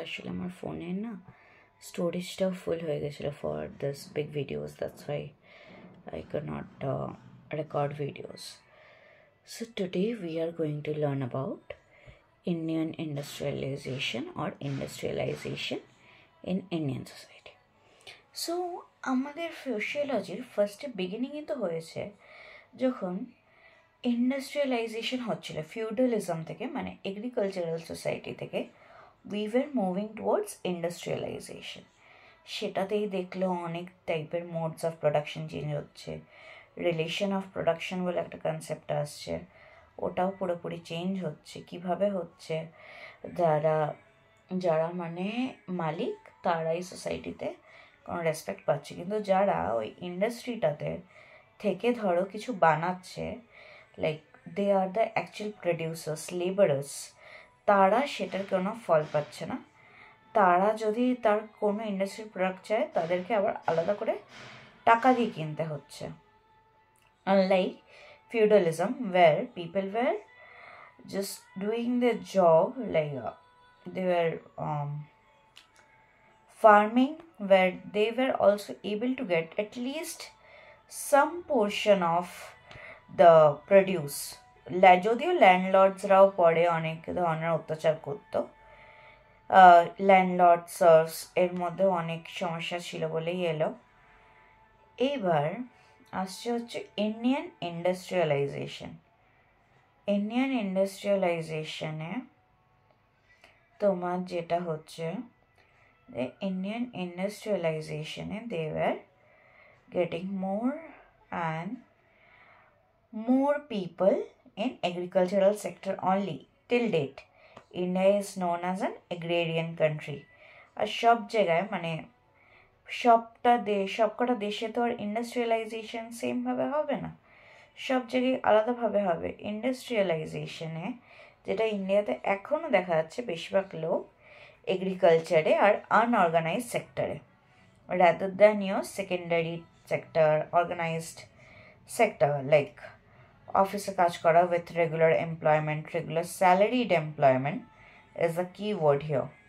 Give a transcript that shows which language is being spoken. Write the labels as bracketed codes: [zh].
[bn] আসলে আমার ফোনে না স্টোরেজটাও ফুল হয়ে গেছিলো [en] For this big videos, that's why I could not record videos. So today we are going to learn about Indian industrialization or industrialization in Indian society. [bn] So আমাদের সোশিওলজির ফার্স্টে বিগিনিংই তো হয়েছে যখন ইন্ডাস্ট্রিয়ালাইজেশন হচ্ছিল ফিউডালিজম থেকে, মানে এগ্রিকালচারাল সোসাইটি থেকে [en] We were moving towards industrialisation. [bn] সেটাতেই দেখলো অনেক টাইপের মোডস অফ প্রোডাকশন চেঞ্জ হচ্ছে, রিলেশন অফ প্রোডাকশন বলে একটা কনসেপ্ট আসছে, ওটাও পুরোপুরি চেঞ্জ হচ্ছে। কিভাবে হচ্ছে, যারা যারা মানে মালিক তারাই সোসাইটিতে কোনো রেসপেক্ট পাচ্ছে, কিন্তু যারা ওই ইন্ডাস্ট্রিটাতে থেকে ধরো কিছু বানাচ্ছে, [en] like they are the actual producers, [bn] labourers, তারা সেটার কোনো ফল পাচ্ছে না। তারা যদি তার কোনো ইন্ডাস্ট্রির প্রোডাক্ট চায় তাদেরকে আবার আলাদা করে টাকা দিয়ে কিনতে হচ্ছে। Unlike [en] feudalism where people were just doing their job, like they were farming, where they were also able to get at least some portion of the produce. [bn] যদিও ল্যান্ডলর্ডসরাও পরে অনেক ধরনের অত্যাচার করতো, ল্যান্ডলর্ড সার্ভস এর মধ্যে অনেক সমস্যা ছিল বলেই এলো। এইবার আসছে হচ্ছে ইন্ডিয়ান ইন্ডাস্ট্রিয়ালাইজেশন। ইন্ডিয়ান ইন্ডাস্ট্রিয়ালাইজেশনে তোমার যেটা হচ্ছে যে Indian ইন্ডাস্ট্রিয়ালাইজেশনে [en] They were getting more and more people in agricultural sector only. Till date, India is known as an agrarian country. [bn] আর সব জায়গায় মানে সবকটা দেশে তো আর ইন্ডাস্ট্রিয়ালাইজেশন সেমভাবে হবে না, সব জায়গায় আলাদাভাবে হবে। ইন্ডাস্ট্রিয়ালাইজেশনে যেটা ইন্ডিয়াতে এখনও দেখা যাচ্ছে, বেশিরভাগ লোক এগ্রিকালচারে আর আনঅর্গানাইজড সেক্টরে, [en] rather than your secondary sector, [bn] organised sector like অফিসে কাজ করা with regular employment, [en] Regular salaried employment is the key word here.